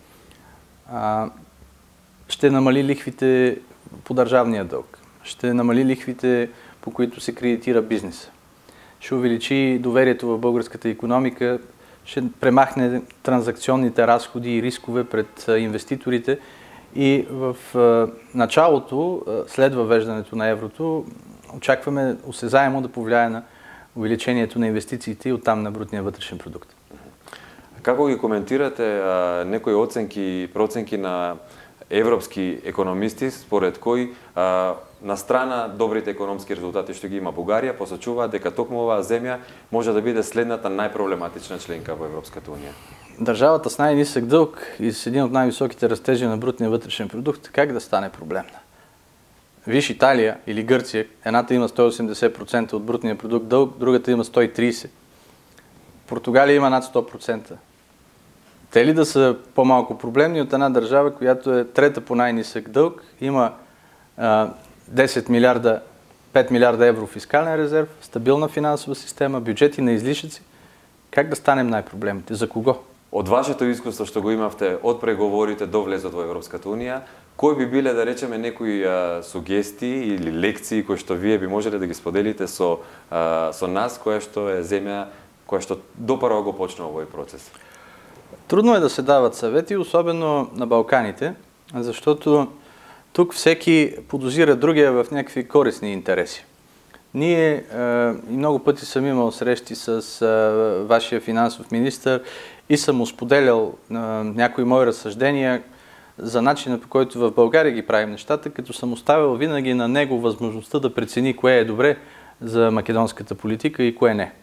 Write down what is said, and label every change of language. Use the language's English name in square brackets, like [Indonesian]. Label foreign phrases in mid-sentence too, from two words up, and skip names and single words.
[Bulgarian] Ще намали лихвите по държавния дълг, ще намали лихвите, по които се кредитира бизнеса, ще увеличи доверието в българската икономика, ще премахне транзакционните разходи и рискове пред инвеститорите и в началото, след въвеждането на еврото, очакваме осезаемо да повлияе на увеличението на инвестициите и оттам на брутния вътрешен продукт. [Macedonian] Како ги коментирате некои оценки, проценки на европски економисти, според кои на страна добрите економски резултати што ги има Бугарија, посочуваат дека токму оваа земја може да биде следната најпроблематична членка во Европската унија? [Bulgarian] Държавата с най-нисък дълг и с един от най-високите растежи на брутния вътрешен продукт, как да стане проблемна? Виж Италия или Гърция, едната има 180% от брутния продукт дълг, другата има 130%. Португалия има над 100%. Те ли да са по-малко проблемни от една държава, която е трета по най-нисък дълг, има 10 милиарда, 5 милиарда евро фискален резерв, стабилна финансова система, бюджети на излишъци? Как да станем най-проблемите? За кого? [Macedonian] Од вашето искуство што го имавте од преговорите до влезот во Европската унија, кои би биле, да речеме, некои сугестии или лекции кои што вие би можеле да ги споделите со нас, која што е земја која што допрво го почна овој процес? [Bulgarian] Трудно е да се дават съвети, особено на Балканите, защото тук всеки подозира другия в някакви корисни интереси. Ние и много пъти съм имал срещи с вашия финансов министър и съм му споделял някои мои разсъждения за начина, по който в България ги правим нещата, като съм оставил винаги на него възможността да прецени кое е добре за македонската политика и кое не.